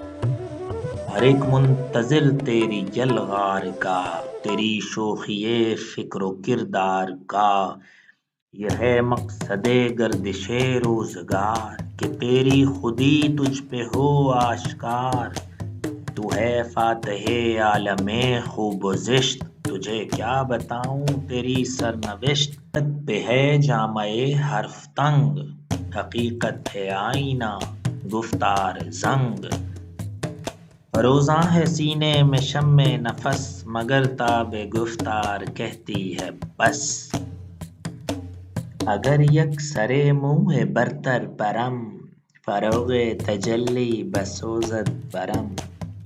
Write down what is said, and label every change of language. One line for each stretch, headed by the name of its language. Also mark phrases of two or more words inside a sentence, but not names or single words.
Urdu: ہر ایک منتظر تیری یلغار کا، تیری شوخی فکر و کردار کا، یہ ہے مقصد گردش روزگار، کہ تیری خودی تجھ پہ ہو آشکار، تو ہے فاتح عالم خوب و زشت، تجھے کیا بتاؤں تیری سرنوشت، حقیقت پہ ہے جامہ حرف تنگ، حقیقت ہے آئینہ گفتار زنگ، فروزاں ہے سینے میں شمع نفس، مگر تاب گفتار کہتی ہے بس،
Persian: اگر یک سر موہ برتر پرم، فروغ تجلی بسوزد برم،